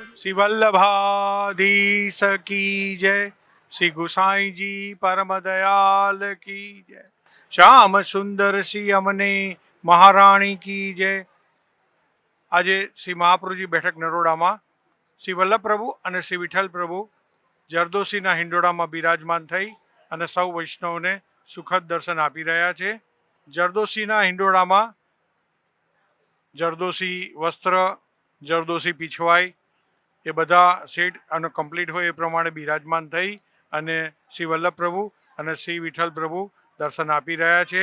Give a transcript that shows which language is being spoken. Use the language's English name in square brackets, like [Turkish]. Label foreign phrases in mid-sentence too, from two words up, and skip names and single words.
[Hindi] श्री वल्लभाधीश की जय, श्री गुसाई जी परम दयाल की जय, श्याम सुंदर श्री अमने महाराणी की जय। [Gujarati] આજે શ્રી મહાપ્રભુજી બેઠક નરોડામાં શ્રી વલ્લભ પ્રભુ અને શ્રી વિઠ્ઠલ પ્રભુ જરદોશીના હિંડોળામાં બિરાજમાન થઈ અને સૌ વૈષ્ણવને સુખદ દર્શન આપી રહ્યા છે. જરદોશીના હિંડોળામાં જરદોશી વસ્ત્ર, જરદોશી પીછવાઈ એ બધા સેટ અને કમ્પ્લીટ હોય એ પ્રમાણે બિરાજમાન થઈ અને શ્રી વલ્લભ પ્રભુ અને શ્રી વિઠ્ઠલ પ્રભુ દર્શન આપી રહ્યા છે.